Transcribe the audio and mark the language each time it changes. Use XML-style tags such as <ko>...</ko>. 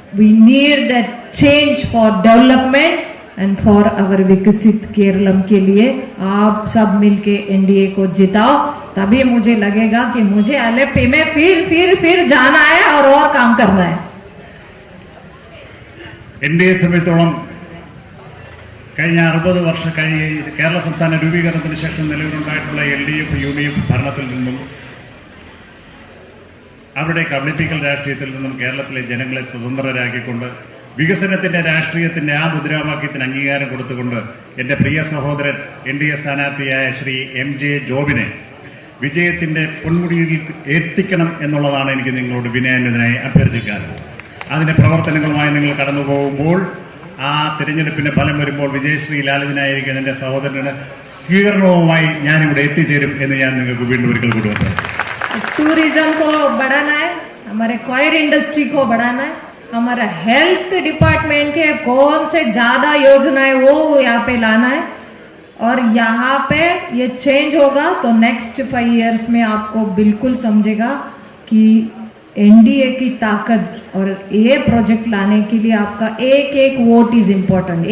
<en>we need that change for development and for our</en> <hi>विकसित केरलम के लिए आप सब मिलके NDA को जिताओ. तभी मुझे लगेगा कि मुझे LFP में फिर जाना है और काम करना है.</hi> <ml>NDA സംബന്ധിച്ചോളം കഴിഞ്ഞ 60 വർഷം കഴിഞ്ഞ് കേരള സംസ്ഥാന രൂപീകരണത്തിന് ശേഷം നിലവിലുണ്ടായിട്ടുള്ള LDF UDF ഭരണത്തിൽ നിന്നും അവരുടെ കമ്മ്യൂണിറ്റിക്കൽ രാഷ്ട്രീയത്തിൽ നിന്നും കേരളത്തിലെ ജനങ്ങളെ സ്വതന്ത്രരാക്കിക്കൊണ്ട് വികസനത്തിന്റെ രാഷ്ട്രീയത്തിന്റെ ആ മുദ്രാവാക്യത്തിന് അംഗീകാരം കൊടുത്തുകൊണ്ട് എന്റെ പ്രിയ സഹോദരൻ NDA സ്ഥാനാർത്ഥിയായ ശ്രീ MJ ജോബിനെ വിജയത്തിന്റെ പൊന്മുടിയിൽ എത്തിക്കണം എന്നുള്ളതാണ് എനിക്ക് നിങ്ങളോട് വിനയാന്വിതനായി അഭ്യർത്ഥിക്കാൻ. അതിന്റെ പ്രവർത്തനങ്ങളുമായി നിങ്ങൾ കടന്നു പോകുമ്പോൾ ആ തിരഞ്ഞെടുപ്പിന്റെ ഫലം വരുമ്പോൾ വിജയശ്രീ ലാലിതനായിരിക്കുന്ന എന്റെ സഹോദരന് സ്വീകരണവുമായി ഞാനിവിടെ എത്തിച്ചേരും എന്ന് ഞാൻ നിങ്ങൾക്ക് വീണ്ടും ഒരിക്കൽ കൂടി പറഞ്ഞു.</ml> <hi>टूरिज्म को बढ़ाना है, हमारे क्वायर इंडस्ट्री को बढ़ाना है, हमारा हेल्थ डिपार्टमेंट के कौन से ज्यादा योजनाएं वो यहाँ पे लाना है और यहाँ पे ये चेंज होगा तो नेक्स्ट 5 years में आपको बिल्कुल समझेगा कि NDA की ताकत और ये प्रोजेक्ट लाने के लिए आपका एक वोट</hi> <en>Is important.</en>